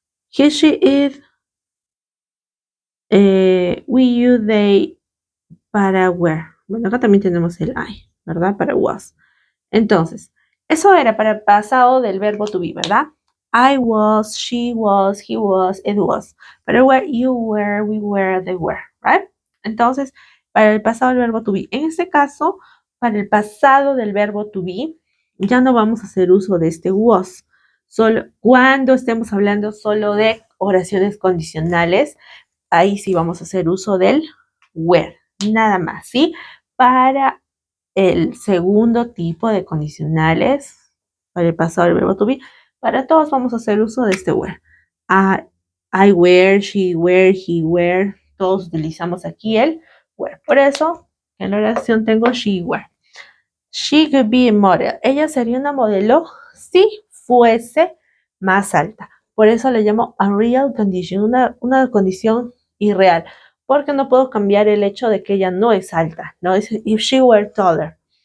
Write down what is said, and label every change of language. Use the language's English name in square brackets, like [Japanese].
[English] He, she, it, we, you, they, para were. [Spanish] Bueno, acá también tenemos el I, ¿verdad? Para was. Entonces, eso era para el pasado del verbo to be, ¿verdad? [English] I was, she was, he was, it was. Para were, you were, we were, they were, right? [Spanish] Entonces, para el pasado del verbo to be. En este caso, para el pasado del verbo to be, ya no vamos a hacer uso de este was. Solo cuando estemos hablando solo de oraciones condicionales, ahí sí vamos a hacer uso del were, nada más, ¿sí? Para el segundo tipo de condicionales, para el pasado del verbo to be, para todos vamos a hacer uso de este were. [English] I were, she were, he were, [Spanish] todos utilizamos aquí el [English] were. [Spanish] Por eso, en la oración tengo [English] she were. She could be a model. [Spanish] Ella sería una modelo si fuese más alta. Por eso le llamo a real condition, una condición irreal. Porque no puedo cambiar el hecho de que ella no es alta. No es [English] if she were taller.